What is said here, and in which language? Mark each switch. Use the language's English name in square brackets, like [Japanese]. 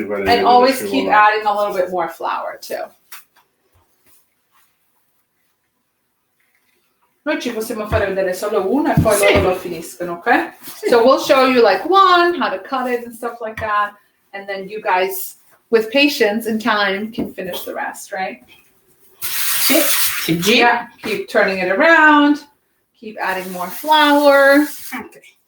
[English] And always keep adding a little bit more flour too. [Italian] Noi ci possiamo fare vedere solo uno e poi loro lo finiscono, okay? [English] So we'll show you like one, how to cut it and stuff like that. And then you guys, with patience and time, can finish the rest, right? [Italian] Si gira. [English] Yeah, keep turning it around. Keep adding more flour. Okay.